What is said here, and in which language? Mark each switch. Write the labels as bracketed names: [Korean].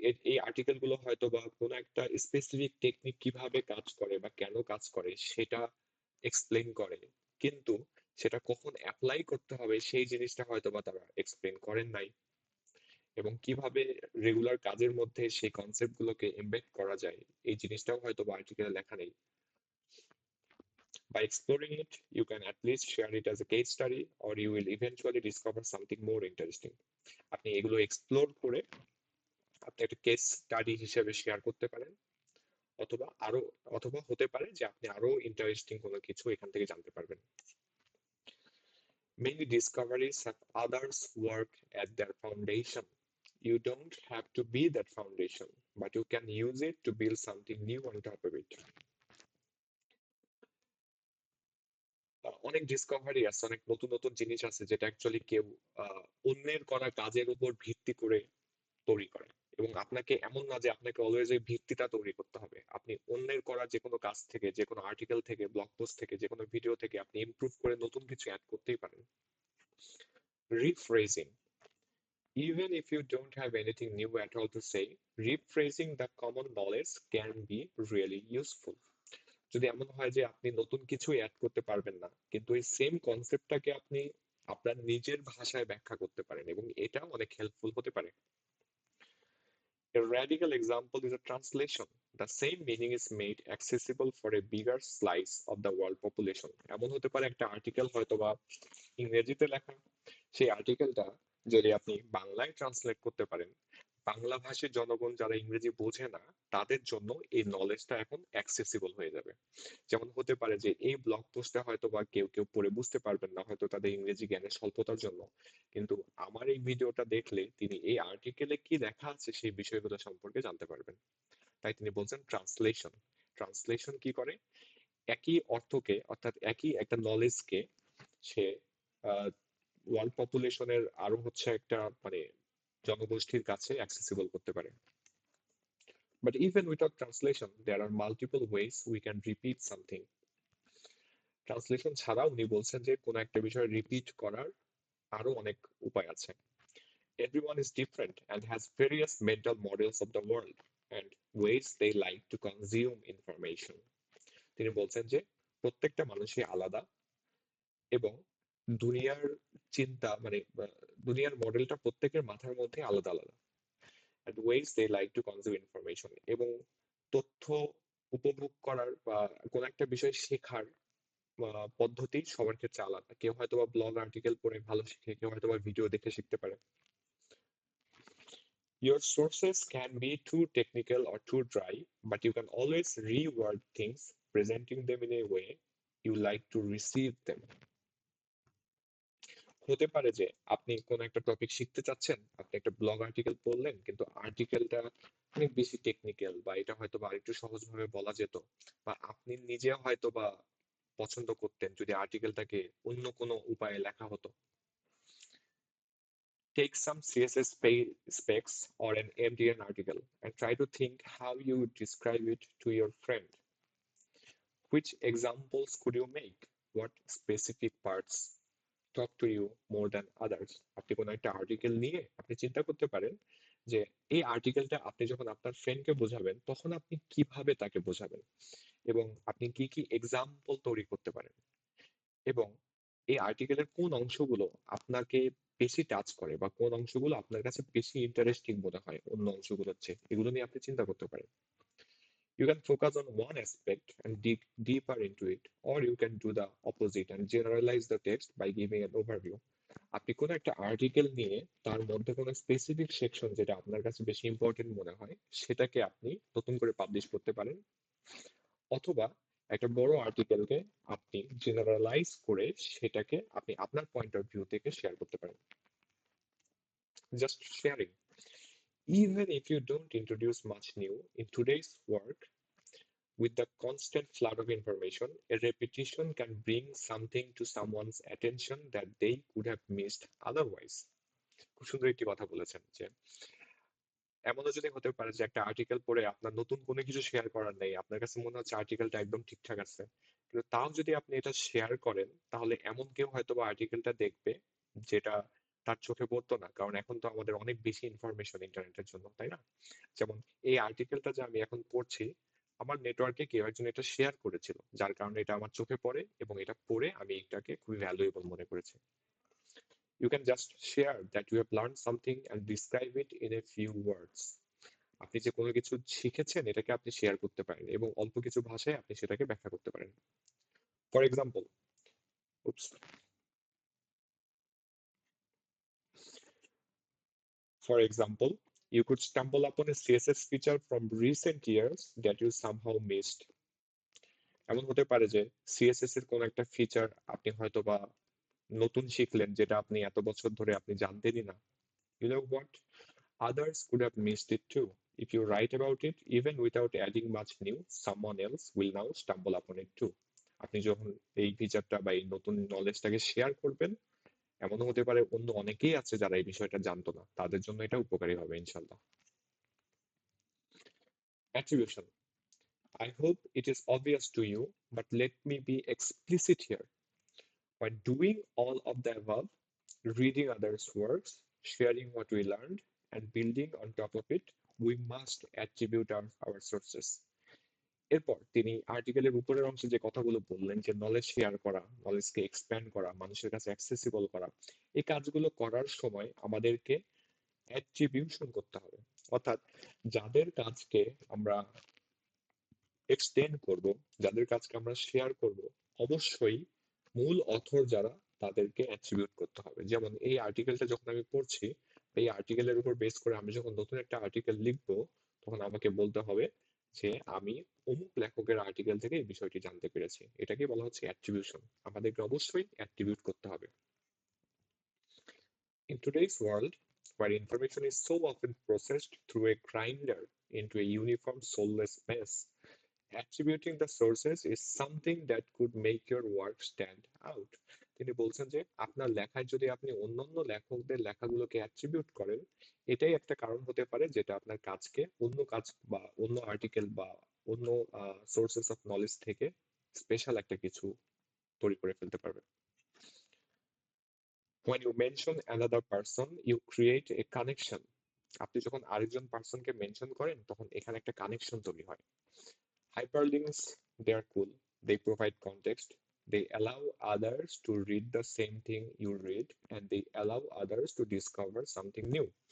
[Bangla] এই আর্টিকেল গুলো হয়তো বা কোনো একটা স্পেসিফিক টেকনিক কিভাবে কাজ করে বা কেন কাজ করে সেটা এক্সপ্লেন করে, কিন্তু সেটা কখন অ্যাপ্লাই করতে হবে সেই জিনিসটা হয়তো বা তারা এক্সপ্লেন করেন নাই, এবং কিভাবে রেগুলার কাজের মধ্যে সেই কনসেপ্ট গুলোকে এমবেড করা যায় এই জিনিসটাও হয়তো বা আর্টিকেলে লেখা নেই। [English] By exploring it, you can at least share it as a case study, or you will eventually discover something more interesting. [Bangla] আপনি এগুলো এক্সপ্লোর করে আপনি একটা কেস স্টাডি হিসেবে শেয়ার করতে পারেন, অথবা আরো অথবা হতে পারে যে আপনি আরো ইন্টারেস্টিং কোনো কিছু এখান থেকে জানতে পারবেন। [English] Many discoveries have others work at their foundation. You don't have to be that foundation, but you can use it to build something new on top of it. [Bangla] অনেক ডিসকভারি আছে, অনেক নতুন নতুন জিনিস আছে যেটা অ্যাকচুয়ালি কেউ অন্যের করা কাজের উপর ভিত্তি করে তৈরি করে। এবং আপনাকে এমন না যে আপনাকে অলওয়েজ ওই ভিত্তিটা তৈরি করতে হবে, আপনি অন্যের করা যে কোনো কাজ থেকে, যে কোনো আর্টিকেল থেকে, ব্লগ পোস্ট থেকে, যে কোনো ভিডিও থেকে আপনি ইমপ্রুভ করে নতুন কিছু অ্যাড করতেই পারেন। [English] Rephrasing, even if you don't have anything new at all to say, rephrasing the common knowledge can be really useful. [Bangla] যদি এমন হয় যে আপনি নতুন কিছু অ্যাড করতে পারবেন না, কিন্তু এই সেম কনসেপ্টটাকে আপনি আপনার নিজের ভাষায় ব্যাখ্যা করতে পারেন, এবং এটা অনেক হেল্পফুল হতে পারে। [English] A radical example is a translation. The same meaning is made accessible for a bigger slice of the world population. [Bangla] এমন হতে পারে একটা আর্টিকেল হয়তোবা ইংরেজিতে লেখা, সেই আর্টিকেলটা যদি আপনি বাংলায় ট্রান্সলেট করতে পারেন, বাংলা ভাষীর জনগণ যারা ইংরেজি বোঝে না তাদের জন্য এই নলেজটা এখন অ্যাক্সেসিবল হয়ে যাবে। যেমন হতে পারে যে এই ব্লগ পোস্টে হয়তো বা কেউ কেউ পড়ে বুঝতে পারবেন না, হয়তো তাদের ইংরেজি জ্ঞানের স্বল্পতার জন্য, কিন্তু আমার এই ভিডিওটা দেখলে তিনি এই আর্টিকেলে কি লেখা আছে সেই বিষয়গুলো সম্পর্কে জানতে পারবেন। তাই তিনি বলছেন ট্রান্সলেশন। ট্রান্সলেশন কি করে, একই অর্থকে অর্থাৎ একই একটা নলেজকে সে ওয়ার্ল্ড পপুলেশনের আরো হচ্ছে একটা মানে জনগোষ্ঠীর কাছে অ্যাক্সেসিবল করতে পারে। [English] But even without translation, there are multiple ways we can repeat something. [Bangla] Translation ছাড়া উনি বলছেন যে কোনো একটা বিষয় রিপিট করার আরো অনেক উপায় আছে। [English] Everyone is different and has various mental models of the world and ways they like to consume information. [Bangla] তিনি বলছেন যে প্রত্যেকটা মানুষই আলাদা, এবং দুনিয়ার চিন্তা মানে দুনিয়ার মডেলটা প্রত্যেকের মাথার মধ্যে আলাদা আলাদা। [English] and ways they like to consume information, [Bangla] এবং তথ্য উপভোগ করার বা কোন একটা বিষয় শেখার পদ্ধতি সবার ক্ষেত্রে আলাদা। কেউ হয়তো বা ব্লগ আর্টিকেল পড়ে ভালো শিখে, কেউ হয়তো বা ভিডিও দেখে শিখতে পারে। [English] Your sources can be too technical or too dry, but you can always reword things, presenting them in a way you like to receive them. [Bangla] হতে পারে যে আপনি কোন একটা টপিক শিখতে চাচ্ছেন, আপনি একটা ব্লগ আর্টিকেল পড়লেন, কিন্তু আর্টিকেলটা অনেক বেশি টেকনিক্যাল, বা এটা হয়তো বা আরেকটু সহজভাবে বলা যেত, বা আপনি নিজে হয়তো বা পছন্দ করতেন যদি আর্টিকেলটাকে অন্য কোনো উপায়ে লেখা হতো। [English] Take some CSS specs or an MDN article and try to think how you would describe it to your friend. Which examples could you make? What specific parts talk to you more than others? [Bangla] আপনি কোনো একটা article নিয়ে আপনি চিন্তা করতে পারেন যে এই আর্টিকেলটা আপনি যখন আপনার ফ্রেন্ডকে বোঝাবেন তখন আপনি কিভাবে তাকে বোঝাবেন, এবং আপনি কি কি এক্সাম্পল তৈরি করতে পারেন, এবং এই আর্টিকেলের কোন অংশগুলো আপনাকে বেশি টাচ করে বা কোন অংশগুলো আপনার কাছে বেশি ইন্টারেস্টিং মনে হয় অন্য অংশগুলোর চেয়ে, এগুলো নিয়ে আপনি চিন্তা করতে পারেন। [English] You can focus on one aspect and dig deeper into it, or you can do the opposite and generalize the text by giving an overview. [Bangla] আপনি কোনো একটা আর্টিকেল নিয়ে তার মধ্যে কোনো স্পেসিফিক সেকশন যেটা আপনার কাছে বেশি ইম্পর্টেন্ট মনে হয় সেটাকে আপনি নতুন করে পাবলিশ করতে পারেন, অথবা একটা বড় আর্টিকেলকে আপনি জেনারেলাইজ করে সেটাকে আপনি আপনার পয়েন্ট অফ ভিউ থেকে শেয়ার করতে পারেন। [English] Just sharing, even if you don't introduce much new in today's work. With the constant flood of information, a repetition can bring something to someone's attention that they could have missed otherwise. [Bangla] খুব সুন্দর একটি কথা বলেছেন যে এমনও যদি হতে পারে যে একটা আর্টিকেল পড়ে আপনার নতুন কোনো কিছু শেয়ার করার নেই, আপনার কাছে মনে হচ্ছে আর্টিকেলটা একদম ঠিকঠাক আছে, কিন্তু তাও যদি আপনি এটা শেয়ার করেন তাহলে এমন কেউ হয়তো বা আর্টিকেলটা দেখবে যেটা তার চোখে পড়তো না, কারণ এখন তো আমাদের অনেক বেশি ইনফরমেশন ইন্টারনেটের জন্য, তাই না? যেমন এই আর্টিকেলটা যে আমি এখন পড়ছি, আমার নেটওয়ার্কে কেউ একজন এটা শেয়ার করেছিল, যার কারণে এটা আমার চোখে পড়ে, এবং এটা পড়ে আমি এটাকে খুবই ভ্যালুয়েবল মনে করেছি। [English] You can just share that you have learned something and describe it in a few words. [Bangla] আপনি যে কোনো কিছু শিখেছেন এটাকে আপনি শেয়ার করতে পারেন এবং অল্প কিছু ভাষায় আপনি সেটাকে ব্যাখ্যা করতে পারেন। [English] For example, oops, for example, you could stumble upon a CSS feature from recent years that you somehow missed. [Bangla] এমন হতে পারে যে সিএসএস এর কোন একটা ফিচার আপনি হয়তোবা নতুন শিখলেন যেটা আপনি এত বছর ধরে আপনি জানতেনই না। [English] You know what? Others could have missed it too. If you write about it, even without adding much new, someone else will now stumble upon it too. [Bangla] আপনি যখন এই ফিচারটা বা এই নতুন নলেজটাকে শেয়ার করবেন, এমনও হতে পারে অন্য অনেকেই আছে যারা এই বিষয়টা জানতো না, তাদের জন্য এটা উপকারী হবে ইনশাল্লাহ। [English] Attribution. I hope it is obvious to you, but let me be explicit here. By doing all of the above, reading others' works, sharing what we learned, and building on top of it, we must attribute our sources. [Bangla] এরপর তিনি আর্টিকেলের উপরের অংশে যে কথাগুলো বললেন যে knowledge share করা, নলেজকে expand করা, মানুষের কাছে অ্যাক্সেসিবল করা, এই কাজগুলো করার সময় আমাদেরকে অ্যাট্রিবিউশন করতে হবে। অর্থাৎ যাদের কাজকে আমরা এক্সটেন্ড করব, যাদের কাজকে আমরা শেয়ার করব, অবশ্যই মূল অথর যারা তাদেরকে অ্যাট্রিবিউট করতে হবে। যেমন এই আর্টিকেলটা যখন আমি পড়ছি, এই আর্টিকেলের উপর বেস করে আমি যখন নতুন একটা আর্টিকেল লিখবো, তখন আমাকে বলতে হবে যে আমি অমুক লেখকের আর্টিকেল থেকে এই বিষয়টি জানতে পেরেছি। এটাকে বলা হচ্ছে অ্যাট্রিবিউশন। আমাদেরকে অবশ্যই অ্যাট্রিবিউট করতে হবে। [English] In today's world, where information is so often processed through a grinder into a uniform soulless mess, attributing the sources is something that could make your work stand out. [Bangla] তিনি বলছেন যে আপনার লেখায় যদি আপনি অন্যান্য লেখকদের লেখাগুলোকে অ্যাট্রিবিউট করেন, এটাই একটা কারণ হতে পারে যেটা আপনার কাজকে অন্য কাজ বা অন্য আর্টিকেল বা অন্য সোর্সেস অফ নলেজ থেকে স্পেশাল একটা কিছু তৈরি করে ফেলতে পারবে। [English] When you mention another person, you create a connection. [Bangla] আপনি যখন আরেকজন পার্সনকে মেনশন করেন তখন এখানে একটা কানেকশন তৈরি হয়। [English] Hyperlinks, they are cool. They provide context. They allow others to read the same thing you read, and they allow others to discover something new.